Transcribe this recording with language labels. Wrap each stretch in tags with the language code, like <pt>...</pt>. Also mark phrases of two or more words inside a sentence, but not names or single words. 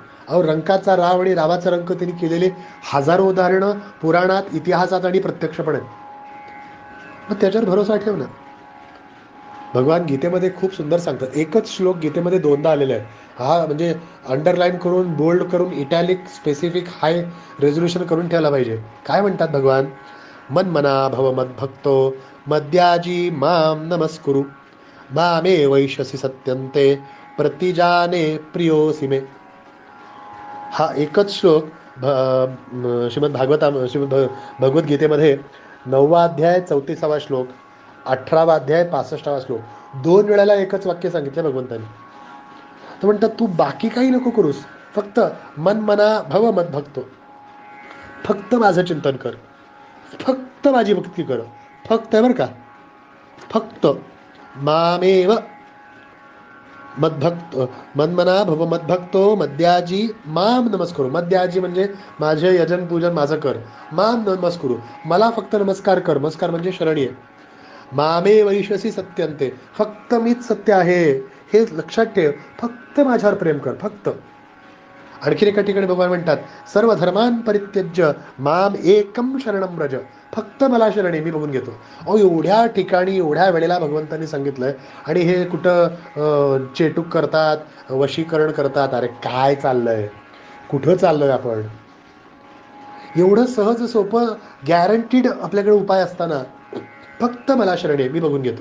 <mr>अहो, रंकाचा राव आणि रावाचा रंक त्यांनी केलेले हजारो उदाहरणं पुराणात, इतिहासात आणि प्रत्यक्षपणे. मग त्याच्यावर भरोसा ठेव ना. भगवान गीतेमध्ये खूप सुंदर सांगतात. एकच श्लोक गीतेमध्ये 2दा आलेला आहे. हा म्हणजे अंडरलाईन करून, बोल्ड करून,</mr> <en>italic, specific, high resolution</en> <mr>करून ठेवला पाहिजे. काय म्हणतात भगवान?</mr> <sa>मन्मना भव मद्भक्तो मद्याजी माम नमस्कुरु मामे वैशसी सत्यंते प्रतिजाने प्रियोसी मे.</sa> <mr>हा एकच श्लोक श्रीमद भागवता भगवद्गीतेमध्ये 9वा अध्याय 34वा श्लोक, 18वा अध्याय 65वा श्लोक, 2 वेळेला एकच वाक्य सांगितलं भगवंतानी. तर म्हणतात तू बाकी काही नको करूस, फक्त</mr> <sa>मन मना भव मत भक्तो,</sa> <mr>फक्त माझं चिंतन कर, फक्त माझी भक्ती कर, फक्त आहे बरं का, फक्त</mr> <sa>मामेव मद्भक्त मन्मना भव मद्भक्तो मद्याजी माम नमस्करू.</sa> <mr>मद्याजी म्हणजे माझे यजन पूजन माझं कर.</mr> <sa>माम नमस्कुरू,</sa> <mr>मला फक्त नमस्कार कर. नमस्कार म्हणजे शरणी आहे.</mr> <sa>मामे वैश्वसी सत्यंते,</sa> <mr>फक्त मीच सत्य आहे हे लक्षात ठेव. फक्त माझ्यावर प्रेम कर, फक्त. आणखीन एका ठिकाणी भगवान म्हणतात</mr> <sa>सर्व धर्मान परित्यज्य माम एकम शरणम व्रज,</sa> <mr>फक्त मला शरणी, मी बघून घेतो. अहो, एवढ्या ठिकाणी एवढ्या वेळेला भगवंतांनी सांगितलंय आणि हे कुठं चेटूक करतात, वशीकरण करतात. अरे काय चाललंय, कुठं चाललोय आपण? एवढं सहज सोपं गॅरंटीड आपल्याकडे उपाय असताना फक्त मला शरण आहे, मी बघून घेतो.</mr>